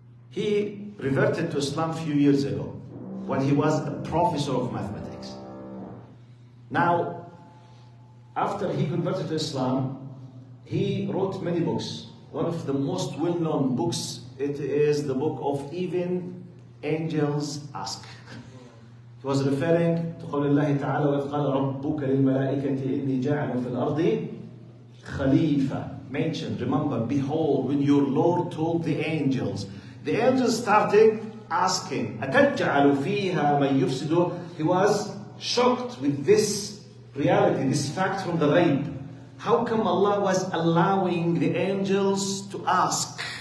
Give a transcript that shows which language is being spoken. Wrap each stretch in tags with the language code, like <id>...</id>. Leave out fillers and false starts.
<en>He reverted to Islam a few years ago when he was a professor of mathematics. Now, after he converted to Islam, he wrote many books. One of the most well-known books, it is the book of Even Angels Ask. He was referring to</en> <ar>قول الله تعالى وإذ قال ربك للملائكة إني جاعل في الأرض خليفة.</ar> <en>Mentioned, remember, behold, when your Lord told the angels started asking,</en> <ar>أتجعل فيها من يفسد.</ar> <en>He was shocked with this reality, this fact from the ghaib. How come Allah was allowing the angels to ask?</en>